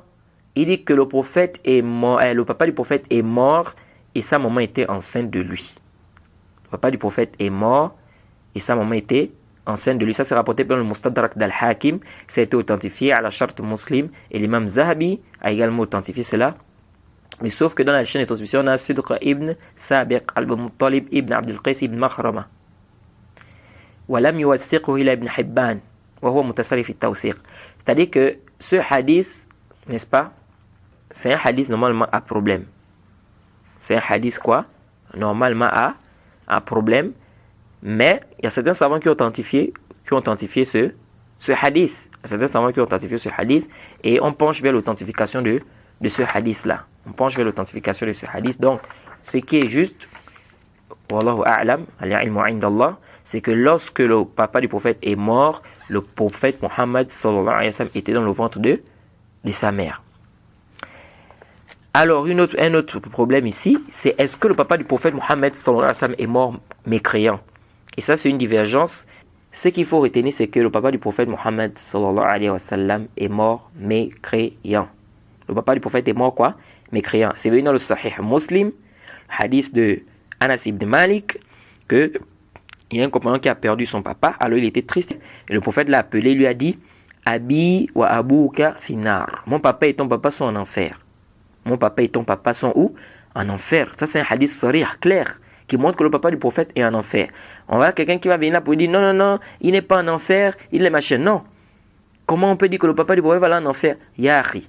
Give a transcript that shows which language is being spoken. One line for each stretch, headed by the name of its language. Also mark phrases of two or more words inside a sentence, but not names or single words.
French: Il dit que le prophète est mort, le papa du prophète est mort et sa maman était enceinte de lui. Le papa du prophète est mort et sa maman était enceinte de lui. Ça c'est rapporté par le Mustadrak d'Al-Hakim. Ça a été authentifié à la charte muslim et l'imam Zahabi a également authentifié cela. Mais sauf que dans la chaîne de transmission, on a Sidq ibn Sabiq al-Muttalib ibn Abdul Qais ibn Makhrama.
Arabic: ولم يوثقه إلا ابن حبان. وهو متصرف في التوثيق.
French: C'est-à-dire que ce hadith, n'est-ce pas, c'est un hadith normalement à problème. C'est un hadith quoi? Normalement à problème. Mais il y a certains savants qui ont authentifié ce hadith. Il y a certains savants qui ont authentifié ce hadith. Et on penche vers l'authentification de ce hadith-là. On penche vers l'authentification de ce hadith. Donc, ce qui est juste,
Arabic: والله أعلم، العلم عند الله,
French: c'est que lorsque le papa du prophète est mort, le prophète Mohammed
Arabic: صلى الله عليه وسلم
French: était dans le ventre de sa mère. Alors, un autre problème ici, c'est est-ce que le papa du prophète Mohammed
Arabic: صلى الله عليه وسلم
French: est mort mécréant? Et ça, c'est une divergence. Ce qu'il faut retenir, c'est que le papa du prophète Mohammed
Arabic: صلى الله عليه وسلم
French: est mort mécréant. Le papa du prophète est mort quoi? Mécréant. C'est venu dans le Sahih Muslim, hadith de Anas ibn Malik, que il y a un compagnon qui a perdu son papa, alors il était triste. Et le prophète l'a appelé, lui a dit,
Arabic: أبي وأبوك في النار.
French: Mon papa et ton papa sont en enfer. Mon papa et ton papa sont où? En enfer. Ça c'est un
Arabic: حديث صريح,
French: clair, qui montre que le papa du prophète est en enfer. On va quelqu'un qui va venir là pour dire, non, il n'est pas en enfer, il est machin. Non. Comment on peut dire que le papa du prophète va aller en enfer? Yahri.